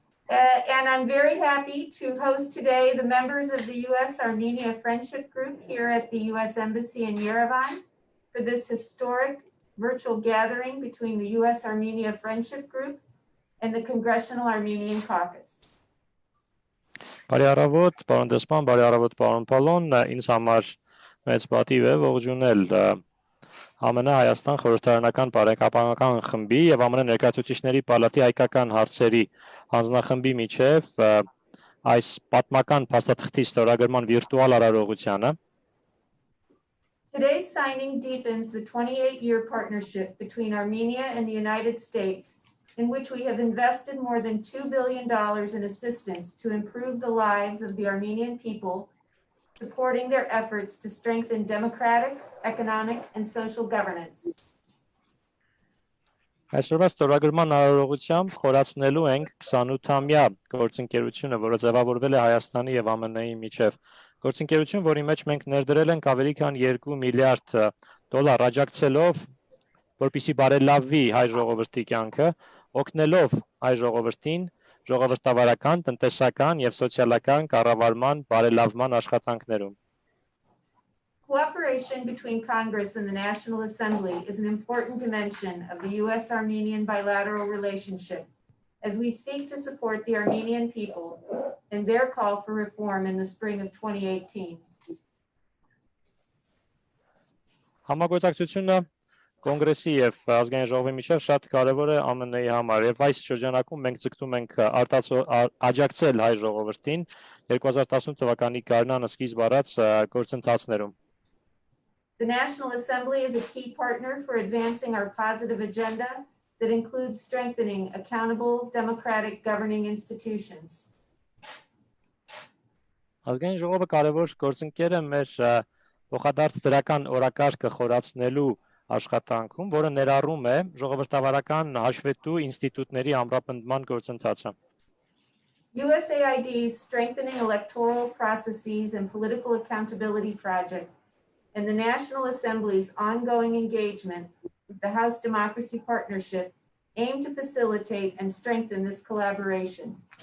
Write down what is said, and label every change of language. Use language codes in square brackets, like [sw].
[en] And I'm very happy to host today the members of the U.S.-Armenia Friendship Group here at the U.S. Embassy in Yerevan for this historic virtual gathering between the U.S.-Armenia Friendship Group and the Congressional Armenian Caucus. [hy] Բարի առավոտ, պարոն դեսպան, բարի առավոտ, պարոն Փալոն, ինձ համար մեծ պատիվ է ողջունել ԱՄՆ Հայաստան խորհրդարանական բարեկամական խմբի եւ ԱՄՆ Ներկայացուցիչների պալատի հայկական հարցերի հանձնախմբի միջև այս պատմական փաստաթղթի ստորագրման վիրտուալ արարողությանը [en] Today's signing deepens the 28-year partnership between Armenia and the United States, in which we have invested more than $2 billion in assistance to improve the lives of the Armenian people, supporting their efforts to strengthen democratic, economic, and social governance. [hy] Այսօրվա ստորագրման արարողությամբ խորացնելու ենք 28-ամյա գործընկերությունը, որը ձևավորվել է Հայաստանի եւ ԱՄՆ-ի միջեւ։ Գործընկերություն, որի մեջ մենք ներդրել ենք ավելի քան $2 միլիարդ աջակցելով, որպեսզի բարելավվի հայ ժողովրդի կյանքը, օգնելով հայ ժողովրդին ժողովրդավարական, տնտեսական եւ սոցիալական կառավարման բարելավման աշխատանքներում։ [en] Cooperation between Congress and the National Assembly is an important dimension of the U.S.-Armenian bilateral relationship as we seek to support the Armenian people in their call for reform in the spring of 2018. [hy] Համագործակցությունը Կոնգրեսի եւ ազգային ժողովի միջև շատ կարեւոր է ԱՄՆ-ի համար եւ այս շրջանակում մենք ձգտում ենք աջակցել հայ ժողովրդին 2018 թվականի գարնանը սկիզբ առած գործընթացներում։ [en] The National Assembly is a key partner for advancing our positive agenda that includes strengthening accountable, democratic governing institutions. [hy] Ազգային ժողովը կարևոր գործընկեր է մեր փոխադարձ դրական օրակարգը խորացնելու աշխատանքում, որը ներառում է ժողովրդավարական հաշվետու ինստիտուտների ամրապնդման գործընթացը։ [en] USAID's Strengthening Electoral Processes and Political Accountability Project and the National Assembly's ongoing engagement with the House Democracy Partnership aim to facilitate and strengthen this collaboration.